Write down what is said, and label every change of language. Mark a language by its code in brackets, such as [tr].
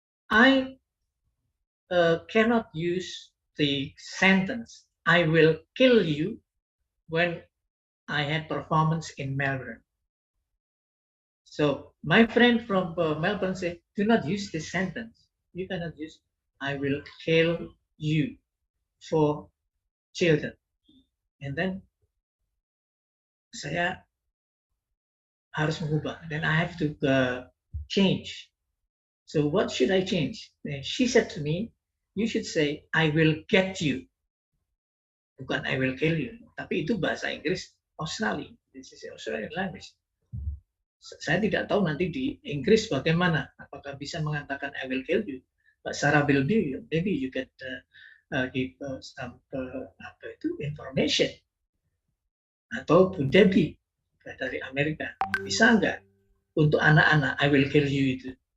[en] I cannot use the sentence, I will kill you, when I had performance in Melbourne. So my friend from Melbourne said, do not use this sentence. You cannot use, I will kill you for children. And then [id] saya harus mengubah. [en] Then I have to change. So what should I change? And she said to me, you should say, I will get you. [id] Bukan [en] I will kill you. [id] Tapi itu bahasa Inggris Australia. [en] This is Australian language. [id] Saya tidak tahu nanti di Inggris bagaimana. Apakah bisa mengatakan [en] I will kill you. But Sarah will do you. Maybe you can give some information. [id] Atau Bu Debbie dari Amerika. Bisa nggak untuk anak-anak [en] I will kill you [id] itu.